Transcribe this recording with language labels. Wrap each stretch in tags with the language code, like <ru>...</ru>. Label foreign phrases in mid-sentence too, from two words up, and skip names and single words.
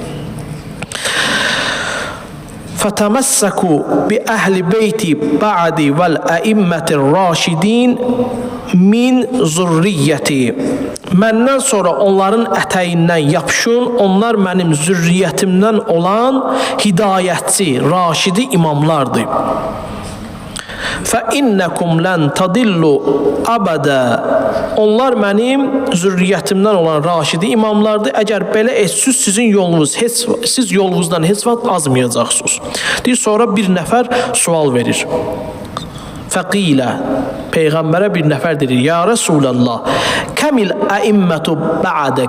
<ar>فتمسكوا بأهل بيتي بعدي والأئمة الراشدين من ذريتي.</ar> <az>Məndən sonra onların ətəyindən yapışın, onlar mənim zürriyyətimdən olan hidayətçi, raşidi imamlardır.</az> <ar>فَإِنَّكُمْ لَنْ تَضِلُّوا أَبَدًا.</ar> <az>Onlar mənim zürriyyətimdən olan raşidi imamlardır. Əgər belə etsiniz, siz yolunuzdan heç vaxt azmayacaqsınız. Deyir, sonra bir nəfər sual verir. Fəqilə, Peyğəmbərə bir nəfər deyir,</az> <ar>يا رسول الله كم الأئمة بعدك.</ar>